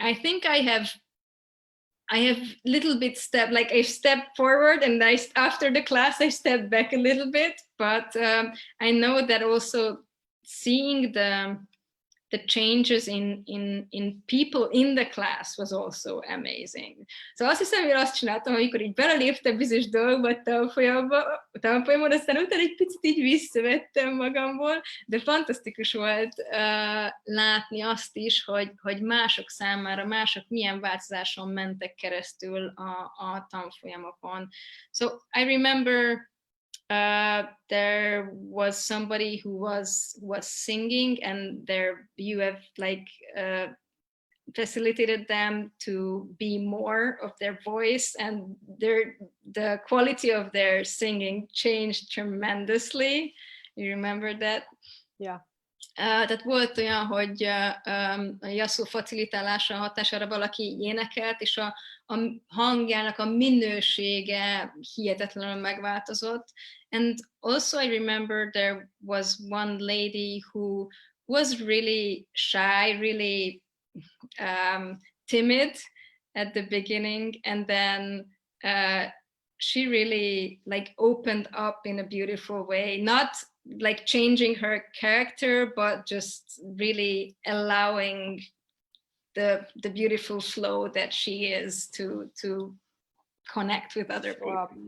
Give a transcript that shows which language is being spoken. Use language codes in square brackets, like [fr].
[en] I think I have little bit I stepped forward, and after the class I stepped back a little bit. But I know that also seeing the changes in people in the class was also amazing. [hu] Szóval azt hiszem, hogy azt csináltam, amikor így beleléptem bizonyos dolgokba a tanfolyamon, aztán utána egy picit így visszavettem magamból, de fantasztikus volt látni azt is, hogy mások számára, mások milyen változáson mentek keresztül a tanfolyamokon. [en] So I remember there was somebody who was singing, and you have like facilitated them to be more of their voice, and the quality of their singing changed tremendously. You remember that? Yeah. [hu] Tehát volt olyan, hogy a Yasodhara facilitálása hatására valaki énekelt, és a hangjának a minősége hihetetlenül megváltozott. [en] And also I remember there was one lady who was really shy, really timid at the beginning, and then she really like opened up in a beautiful way, not like changing her character, but just really allowing the beautiful flow that she is to connect with other people.